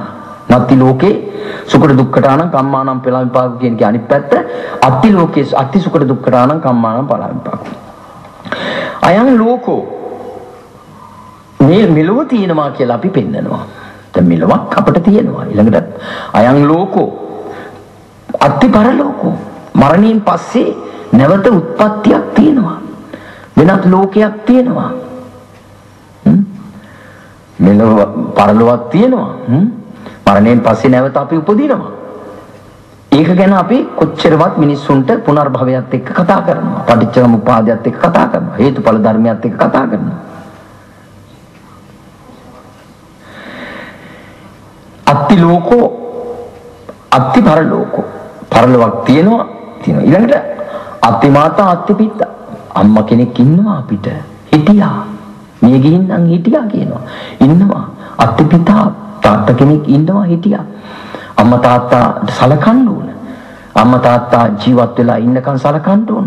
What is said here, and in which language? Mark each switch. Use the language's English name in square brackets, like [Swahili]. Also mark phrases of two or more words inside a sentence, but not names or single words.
[Pali] නත්ති ලෝකේ සුඛ දුක්ඛතානම් කම්මානම් පල විපාක [Sinhala] කියන කේ අනිත් පැත්ත. [Pali] අත්ති ලෝකේ අත්ති සුඛ දුක්ඛතානම් කම්මානම් පල විපාක. අයං ලෝකෝ [Sinhala] මේ මෙලොව තියෙනවා කියලා අපි පෙන්නනවා. දැන් මෙලොවක් අපිට තියෙනවා. ඊළඟට [Pali] අයං ලෝකෝ අත්ති පරලෝකෝ [Sinhala] මරණයෙන් පස්සේ නැවත උත්පත්තියක් තියෙනවා. වෙනත් ලෝකයක් තියෙනවා. මෙලොව පරලොවක් තියෙනවා. මරණයෙන් පස්සේ නැවත අපි උපදිනවා. ඒක ගැන අපි කොච්චරවත් මිනිස්සුන්ට පුනර්භවයත් එක්ක කතා කරනවා. පටිච්චසමුප්පාදයත් එක්ක කතා කරනවා. හේතුඵල ධර්මයත් එක්ක කතා කරනවා. [Pali] අත්ති ලෝකෝ අත්ති පරලෝකෝ [Sinhala] පරලොවක් තියෙනවා. ඊළඟට [Pali] අත්ති මාතා අත්ති පිතා [Sinhala] අම්මා කෙනෙක් ඉන්නවා අපිට හිටියා. මිය ගිහින් නම් හිටියා කියනවා. ඉන්නවා. [Pali] අත්ති පිතා [Sinhala] තාත්තා කෙනෙක් ඉන්නවා හිටියා. අම්මා තාත්තා සලකන්න ඕන. අම්මා තාත්තා ජීවත් වෙලා ඉන්නකන් සලකන්න ඕන.